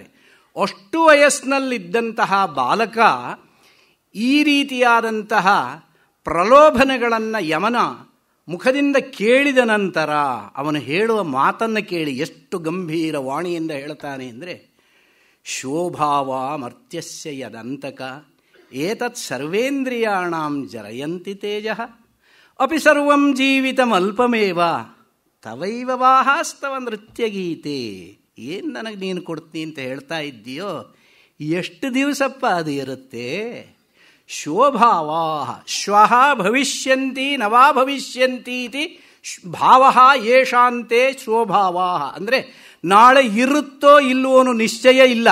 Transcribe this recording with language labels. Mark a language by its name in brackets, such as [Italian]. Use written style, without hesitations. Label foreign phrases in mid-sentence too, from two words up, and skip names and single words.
[Kannada] ಅಷ್ಟು ವಯಸ್ಸಿನಲ್ಲಿದ್ದಂತಹ ಬಾಲಕ ಈ ರೀತಿಯಾದಂತಹ ಪ್ರಲೋಭನೆಗಳನ್ನು ಯಮನ ಮುಖದಿಂದ ಕೇಳಿದ ನಂತರ ಅವನು ಹೇಳುವ ಮಾತನ್ನು ಕೇಳಿ ಎಷ್ಟು ಗಂಭೀರ ವಾಣಿಯಿಂದ ಹೇಳ್ತಾನೆ ಅಂದರೆ, [Sanskrit] ಶೋಭಾವ ಮರ್ತ್ಯಸ್ಯ ಯದಂತಕ ಏತತ್ ಸರ್ವೇಂದ್ರಿಯಾಣಾಂ ಜರಯಂತಿ ತೇಜಃ ಅಪಿ ಸರ್ವಂ ಜೀವಿತಮಲ್ಪಮೇವ ತವೈವ ವಾಹಾಸ್ತವ ನೃತ್ಯಗೀತೆ. [Kannada] ಏನು ನನಗೆ ನೀನು ಕೊಡ್ತೀನಿ ಅಂತ ಹೇಳ್ತಾ ಇದ್ದೀಯೋ, ಎಷ್ಟು ದಿವಸಪ್ಪ ಅದು ಇರುತ್ತೆ? [Sanskrit] ಶೋಭಾವ ಶ್ವಃ ಭವಿಷ್ಯಂತಿ ನವಾ ಭವಿಷ್ಯಂತಿ ಇತಿ ಭಾವ ಯೇಷಾಂತೆ ಶೋಭಾವ, [Kannada] ಅಂದರೆ ನಾಳೆ ಇರುತ್ತೋ ಇಲ್ಲವೋ ನಿಶ್ಚಯ ಇಲ್ಲ.